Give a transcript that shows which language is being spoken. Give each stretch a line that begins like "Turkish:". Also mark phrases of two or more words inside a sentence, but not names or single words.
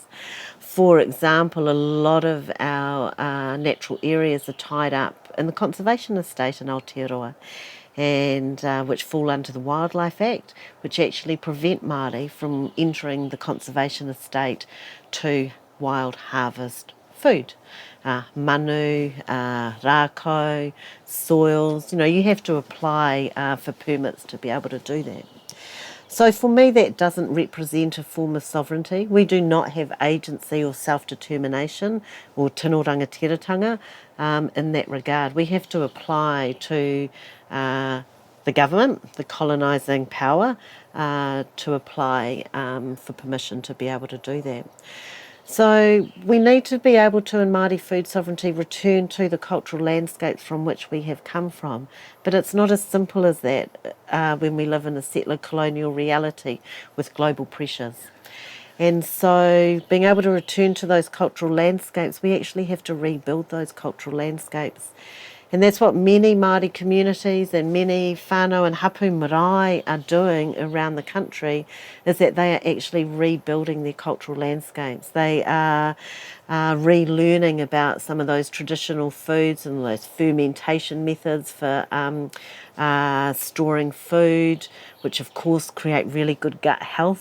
English: For example, a lot of our natural areas are tied up in the conservation estate in Aotearoa, and which fall under the Wildlife Act, which actually prevent Māori from entering the conservation estate to wild harvest food.
Māori: Manu, rākau,
English: soils, you have to apply for permits to be able to do that. So for me, that doesn't represent a form of sovereignty. We do not have agency or self-determination or
Māori: tino rangatiratanga
English: in that regard. We have to apply to the government, the colonising power, to apply for permission to be able to do that. So we need to be able to, in Māori food sovereignty, return to the cultural landscapes from which we have come from. But it's not as simple as that when we live in a settler colonial reality with global pressures. And so being able to return to those cultural landscapes, we actually have to rebuild those cultural landscapes. And that's what many Māori communities and many whanau and
Māori: hapu marae
English: are doing around the country, is that they are actually rebuilding their cultural landscapes. They are relearning about some of those traditional foods and those fermentation methods for storing food, which of course create really good gut health.